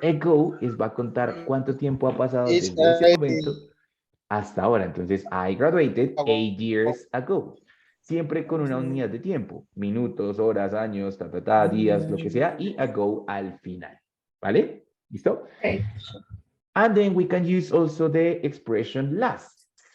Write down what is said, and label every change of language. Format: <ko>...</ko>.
<es>ago va a contar cuánto tiempo ha pasado</es> <en>It's</en> <es>desde ese momento hasta ahora. Entonces,</es> <en>I graduated 8 years ago.</en> <es>Siempre con una unidad de tiempo. Minutos, horas, años, días, lo que sea. Y ago al final. ¿Vale? ¿Listo?</es> <en>Okay. And then we can use also the expression last.</en>